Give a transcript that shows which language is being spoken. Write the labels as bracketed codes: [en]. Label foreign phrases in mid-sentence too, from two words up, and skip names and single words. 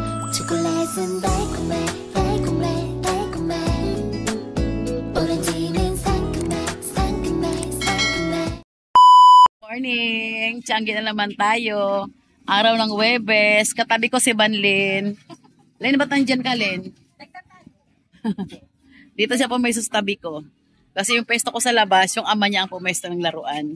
[ko] 초콜릿은 달콤해 달콤해 달콤해 오렌지는 상큼해 상큼해 상큼해. [tl] Morning! Tiangge na naman tayo. Araw ng Huwebes. Katabi ko si Banlin. Len, ba't nandyan ka, Len? Dito siya pumesto sa tabi ko. Kasi yung pesto ko sa labas, yung ama niya ang pumesto ng laruan.